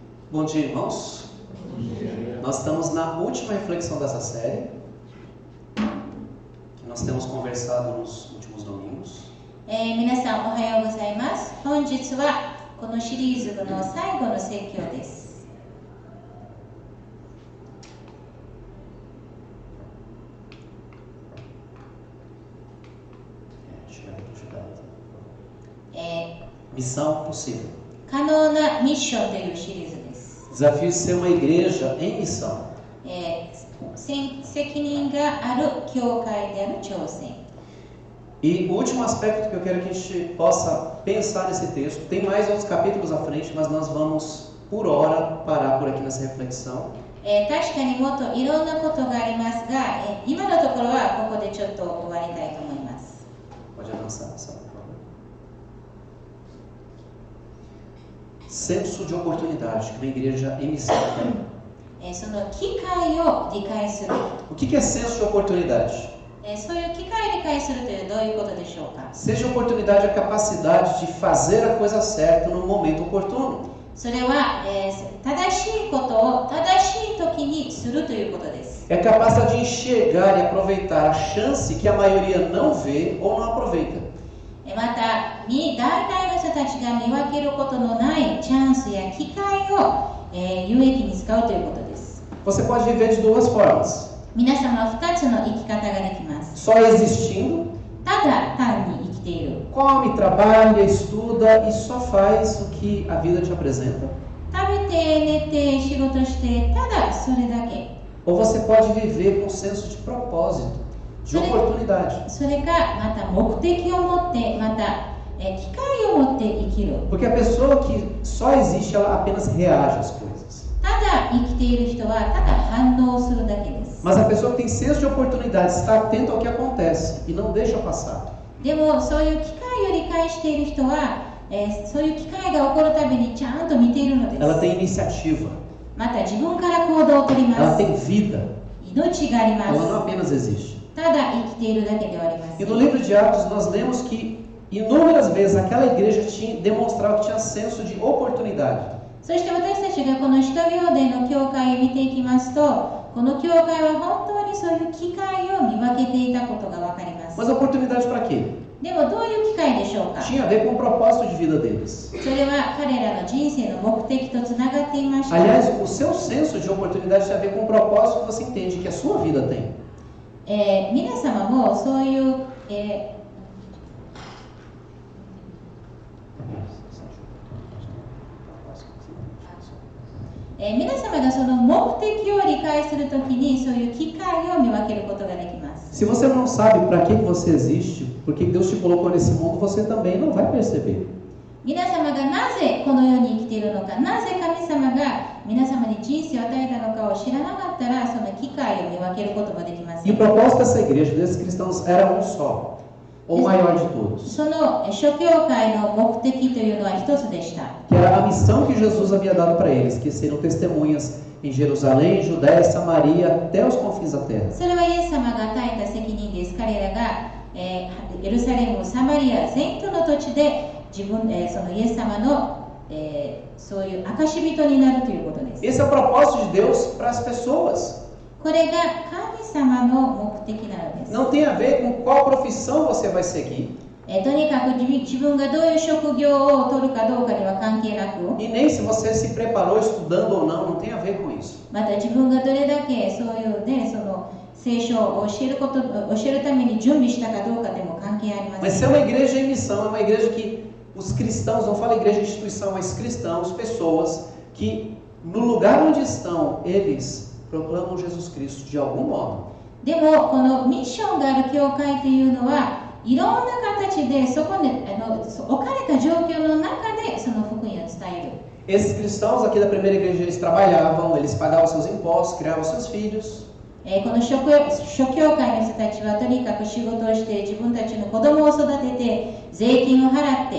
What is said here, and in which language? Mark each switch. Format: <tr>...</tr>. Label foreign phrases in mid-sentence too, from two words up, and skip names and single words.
<pt>Bom dia, irmãos. Bom dia. Nós estamos na última reflexão dessa série, que nós temos conversado nos últimos domingos.</pt> <ja>皆さんおはようございます。本日はこのシリーズの最後の説教です。</ja> <pt>Missão possível.</pt> <ja>可能なミッションというシリーズです。</ja> <pt>Desafio de ser uma igreja em missão.</pt> <ja>責任がある教会である挑戦。</ja> <pt>E o último aspecto que eu quero que a gente possa pensar nesse texto, tem mais outros capítulos à frente, mas nós vamos, por hora, parar por aqui nessa reflexão.</pt> <ja>確かにもっといろんなことがありますが、今のところはここでちょっと終わりたいと思います。</ja> <pt>Pode avançar, por favor. Senso de oportunidade que uma igreja em missão tem.</pt> <ja>その機会を理解する。</ja> <pt>O que é senso de oportunidade?</pt> <ja>そういう機会を理解するというどういうことでしょうか。</ja> <pt>Seja oportunidade a capacidade de fazer a coisa certa no momento oportuno.</pt> <ja>それは、正しいことを正しい時にするということです。</ja> <pt>É a capacidade de enxergar e aproveitar a chance que a maioria não vê ou não aproveita.</pt> <ja>また、大体の人たちが見分けることのないチャンスや機会を、有益に使うということです。</ja> <pt>Você pode viver de duas formas.</pt> <ja>皆様は2つの生き方ができます。</ja> <pt>Só existindo,</pt> <ja>ただ単に生きている。</ja> <pt>come, trabalha, estuda e só faz o que a vida te apresenta.</pt> <ja>食べて、寝て、仕事して、ただそれだけ。</ja> <pt>Ou você pode viver com senso de propósito, de oportunidade.</pt> <ja>それか、また目的を持って、また、機会を持って生きる。</ja> <pt>Porque a pessoa que só existe, ela apenas reage às coisas.</pt> <ja>ただ生きている人はただ反応するだけです。</ja> <pt>Mas a pessoa que tem senso de oportunidade está atenta ao que acontece e não deixa passar.</pt> <ja>でもそういう機会を理解している人は、そういう機会が起こるたびにちゃんと見ているのです。</ja> <pt>Ela tem iniciativa.</pt> <ja>また自分から行動を取りま</ja> <pt>Ela</pt> <ja>す。</ja> <pt>tem vida.</pt> <ja>命があり</ja> <pt>Ela não</pt> <ja>ま</ja> <pt>apenas existe.</pt> <ja>す。ただ生きているだけではありませ</ja> <pt>E no</pt> <ja>ん。</ja> <pt>livro de Atos nós lemos que inúmeras vezes aquela igreja demonstrava que tinha senso de oportunidade.</pt> <ja>そして私たちがこの使徒行伝の教会を見ていきますと、この教会は本当にそういう機会を見分けていたことがわかります。</ja> <pt>Mas oportunidade para quê?</pt> <ja>でもどういう機会でしょうか。</ja> <pt>Tinha a ver com o propósito de vida deles.</pt> <ja>それは彼らの人生の目的とつながっていました。</ja> <pt>Aliás, o seu senso de oportunidade tem a ver com o propósito que você entende que a sua vida tem.</pt> <ja>皆様もそういう、皆様がその目的を理解するときにそういう機会を見分けることができます。</ja> <pt>Se você não sabe para que você existe, por que Deus te colocou nesse mundo, você também não vai perceber.</pt> <ja>皆様がなぜこの世に生きているのか、なぜ神様が皆様に人生を与えたのかを知らなかったら、その機会を見分けることができませ</ja> <pt>E o</pt> <ja>ん。</ja> <pt>propósito dessa igreja, desses cristãos, era um só, o maior de todos.</pt> <ja>その諸教会の目的というのは一つでした。</ja> <pt>Que era a missão que Jesus havia dado para eles, que seriam testemunhas em Jerusalém, Judéia, Samaria, até os confins da terra.</pt> <ja>それはイエス様が与えた責任です。彼らが、エルサレム、サマリア全土の土地でそのイエス様の、そういう証人になるということです。</ja> <pt>Esse é o propósito de Deus para as pessoas.</pt> <ja>これが神様の目的なのです。</ja> <pt>Não tem a ver com qual profissão você vai seguir.</pt> <ja>とにかく自分がどういう職業を取るかどうかには関係なく、</ja> <pt>E nem se você se preparou estudando ou não, não tem a ver com isso.</pt> <ja>また自分がどれだけそういうね、その聖書を教えるために準備したかどうかでも関係ありま</ja> <pt>Mas</pt> <ja>せ</ja> <pt>se é</pt> <ja>ん。</ja> <pt>uma igreja em missão, é uma igreja que os cristãos, não fala igreja instituição, mas cristãos, pessoas que no lugar onde estão, eles proclamam Jesus Cristo de algum modo.</pt> <ja>でもこのミッションがある教会というのはいろんな形でそこに置かれた状況の中でその福音を伝える。</ja> <pt>Esses cristãos aqui da primeira igreja, eles trabalhavam, eles pagavam seus impostos, criavam seus filhos.</pt> <ja>この諸教会の人たちはとにかく仕事をして自分たちの子供を育てて税金を払って</ja>